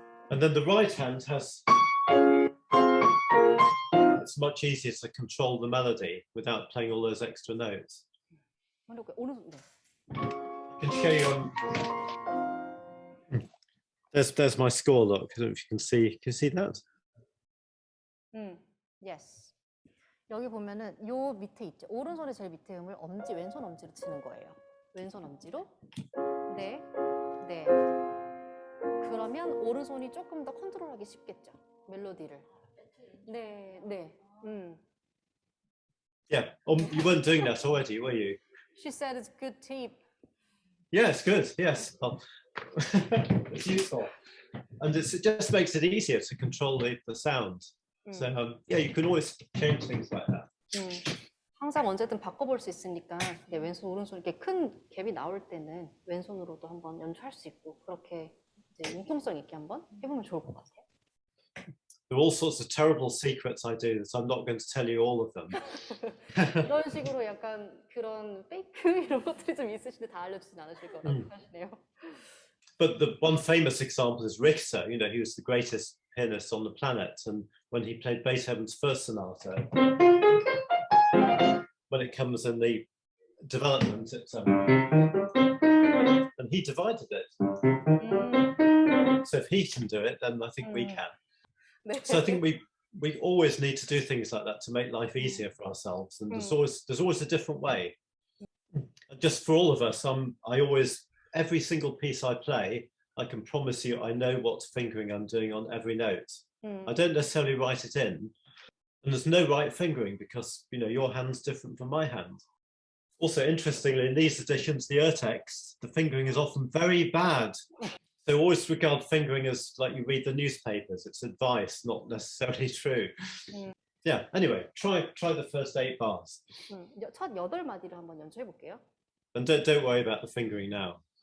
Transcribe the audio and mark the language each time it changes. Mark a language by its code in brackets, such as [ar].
[en] And then the right hand has, it's much easier to control the melody without playing all those extra notes. [ko] 오른손, 네. [en] I can show you on. There's my score. Look, I don't know if you can see. Can you see that? Yes. [ko] 여기 보면은 요 밑에 있죠. 오른손의 제일 밑에 음을 엄지, 왼손 엄지로 치는 거예요. 왼손 엄지로. 네, 네. 그러면 오른손이 조금 더 컨트롤하기 쉽겠죠. 멜로디를. 네, 네. [en] Yeah. You weren't doing that already, were you? She said it's good tip. Yes, good. Yes. It's useful, and it just makes it easier to control the sound. So yeah, you can always change things like that. [ko] 항상 언제든 바꿔볼 수 있으니까 네, 왼손 오른손 이렇게 큰 갭이 나올 때는 왼손으로도 한번 연주할 수 있고 그렇게 이제 융통성 있게 한번 해보면 좋을 것 같아요. [en] There are all sorts of terrible secrets I do, so I'm not going to tell you all of them. [ko] 이런 식으로 약간 그런 페이크 이런 것들이 좀 있으신데 다 알려주진 않으실 거라고 하시네요. [en] But the one famous example is Richter. You know, he was the greatest pianist on the planet, and when he played Beethoven's first sonata, when it comes in the development, it's and he divided it. So if he can do it, then I think we can. So I think we always need to do things like that to make life easier for ourselves, and there's always a different way. Just for all of us, every single piece I play, I can promise you I know what fingering I'm doing on every note. I don't necessarily write it in, and there's no right fingering because your hand's different from my hand. Also, interestingly, in these editions, the text, the fingering is often very bad. So always regard fingering as like you read the newspapers. It's advice, not necessarily true. Yeah. Anyway, try the first 8 bars. [ko] 첫 8마디를 한번 연주해 볼게요. [en] And don't worry about the fingering now.